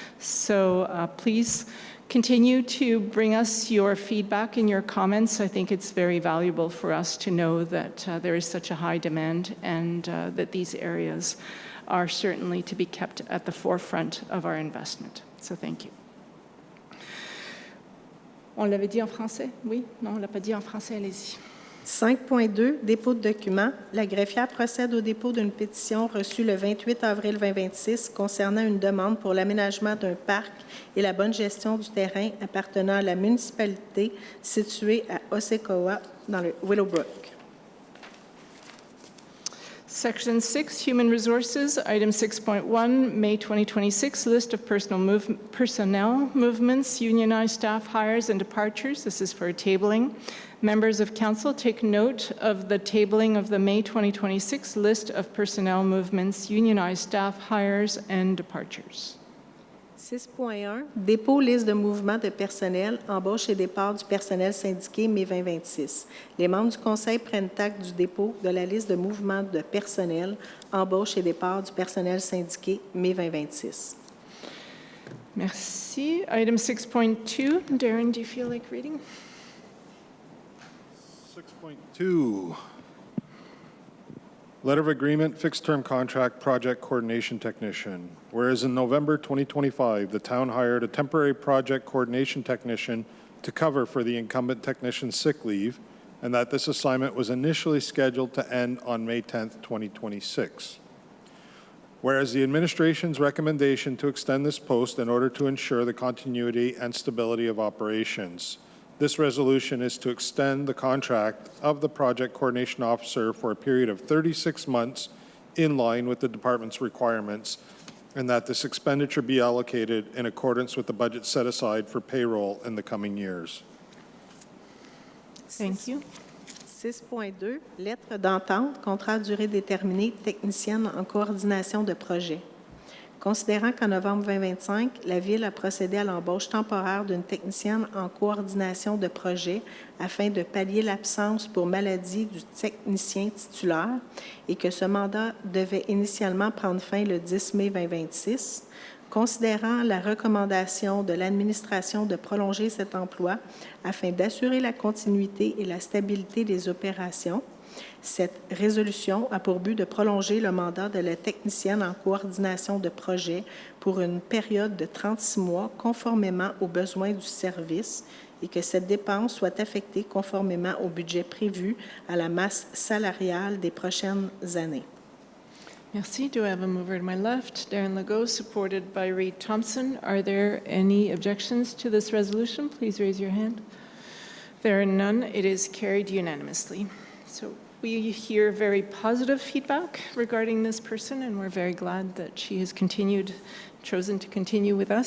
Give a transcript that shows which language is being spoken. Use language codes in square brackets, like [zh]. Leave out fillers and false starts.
[en] So please continue to bring us your feedback and your comments. I think it's very valuable for us to know that there is such a high demand and that these areas are certainly to be kept at the forefront of our investment. So thank you. [fr] On l'avait dit en français? Oui? Non, on ne l'a pas dit en français, allez-y. 5.2, dépôt de documents. La greffière procède au dépôt d'une pétition reçue le 28 avril 2026 concernant une demande pour l'aménagement d'un parc et la bonne gestion du terrain appartenant à la municipalité située à Osakawa dans le Willowbrook. [en] Section 6, Human Resources, Item 6.1, May 2026, List of personnel movements, unionized staff hires and departures. This is for tabling. Members of Council, take note of the tabling of the May 2026 List of personnel movements, unionized staff hires and departures. [fr] 6.1, dépôt liste de mouvements de personnel, embauche et départ du personnel syndiqué, mai 2026. Les membres du Conseil prennent acte du dépôt de la liste de mouvements de personnel, embauche et départ du personnel syndiqué, mai 2026. Merci. [en] Item 6.2, Darren, do you feel like reading? 6.2, Letter of Agreement, Fixed Term Contract, Project Coordination Technician. Whereas in November 2025, the town hired a temporary project coordination technician to cover for the incumbent technician's sick leave, and that this assignment was initially scheduled to end on May 10th, 2026. Whereas the administration's recommendation to extend this post in order to ensure the continuity and stability of operations. This resolution is to extend the contract of the project coordination officer for a period of 36 months in line with the department's requirements, and that this expenditure be allocated in accordance with the budget set aside for payroll in the coming years. Thank you. [fr] 6.2, lettre d'entente, contrat à durée déterminée, technicienne en coordination de projet. Considérant qu'en novembre 2025, la Ville a procédé à l'embauche temporaire d'une technicienne en coordination de projet afin de pallier l'absence pour maladie du technicien titulaire et que ce mandat devait initialement prendre fin le 10 mai 2026, considérant la recommandation de l'administration de prolonger cet emploi afin d'assurer la continuité et la stabilité des opérations, cette résolution a pour but de prolonger le mandat de la technicienne en coordination de projet pour une période de 36 mois conformément aux besoins du service et que cette dépense soit affectée conformément au budget prévu à la masse salariale des prochaines années. Merci. [en] Do I have a mover to my left? Darren Legault, supported by Reed Thompson. Are there any objections to this resolution? Please raise your hand. There are none. It is carried unanimously. So we hear very positive feedback regarding this person, and we're very glad that she has chosen to continue with us.